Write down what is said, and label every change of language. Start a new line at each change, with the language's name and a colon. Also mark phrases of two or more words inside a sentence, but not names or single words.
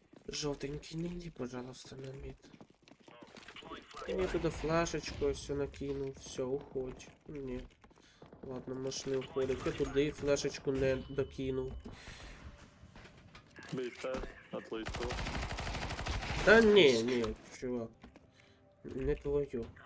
Ukrainian: Жовтенький, не йди,
Russian: пожалуйста, на мид. Я туда флешечку все накинул, все,
Ukrainian: уходь.
Russian: Ні. Ладно, можеш не уходить.
Ukrainian: Я туди флешечку не докинув.
English: B stairs, at least two.
Ukrainian: Та ні, чувак. Не твою.